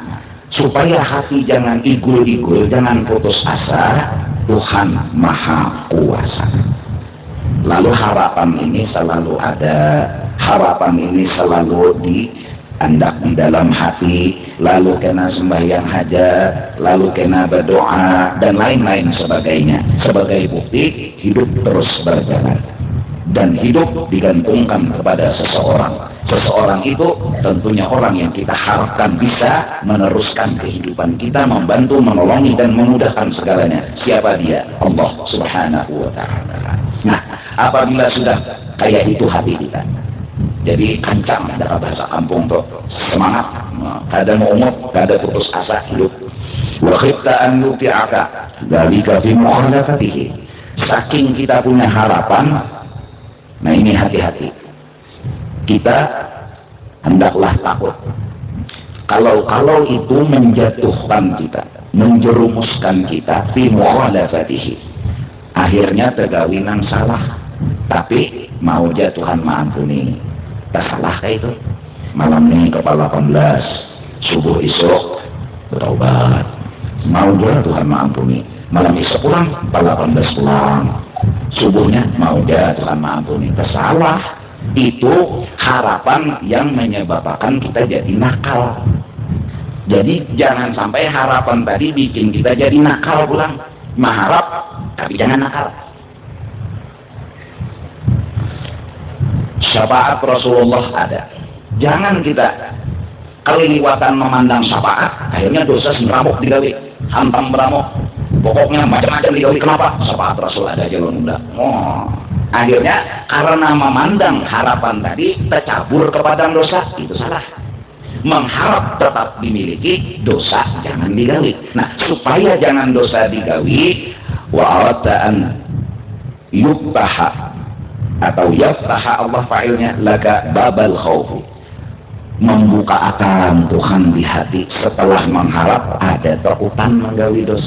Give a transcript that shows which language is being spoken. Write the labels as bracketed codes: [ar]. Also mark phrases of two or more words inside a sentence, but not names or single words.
[id] Supaya hati jangan igul-igul, jangan putus asa, Tuhan Maha Kuasa. Lalu harapan ini selalu ada, harapan ini selalu diandak di dalam hati, lalu kena sembahyang hajat, lalu kena berdoa, dan lain-lain sebagainya. Sebagai bukti, hidup terus berjalan. Dan hidup digantungkan kepada seseorang. Seseorang itu tentunya orang yang kita harapkan bisa meneruskan kehidupan kita, membantu, menolongi, dan memudahkan segalanya. Siapa dia? [ar] الله سبحانه وتعالى. [bjn] Nah, apabila sudah kayak itu hati kita, jadi kancang dalam bahasa kampung tuh, semangat, kada mau umut, kada putus asa hidup. [ar] وخفت أن يوطئك ذلك في مخالفته. [id] Saking kita punya harapan, nah ini hati-hati. Kita hendaklah takut. Kalau itu menjatuhkan kita, menjerumuskan kita [ar] في مخالفته. [bjn] Akhirnya tergawinan salah. Tapi mau Tuhan maampuni. Tak salah kayak itu. Malam ini kepala 18, subuh isuk bertobat. Mau Tuhan maampuni. Malam isuk pulang, kepala 18 pulang. Subuhnya mau Tuhan maampuni. Tersalah. [id] Itu harapan yang menyebabkan kita jadi nakal. [bjn] Jadi jangan sampai harapan tadi bikin kita jadi nakal pulang. [id] Mengharap tapi jangan nakal. Syafaat Rasulullah ada. [bjn] Jangan kita kelewatan memandang syafaat, akhirnya dosa semramuk digawe, hantam beramuk. Pokoknya macam-macam digawe. [id] Kenapa? Syafaat Rasul ada jalan udah. Akhirnya karena memandang harapan tadi tercabur kepada dosa, itu salah. Mengharap tetap dimiliki, [bjn] dosa jangan digawe. [id] Nah, supaya jangan dosa digawe, [ar] وأن يفتح [id] atau yaftaha, Allah fa'ilnya [ar] لك باب الخوف, [id] membuka akan Tuhan di hati. [bjn] Setelah mengharap ada takutan menggawi dosa.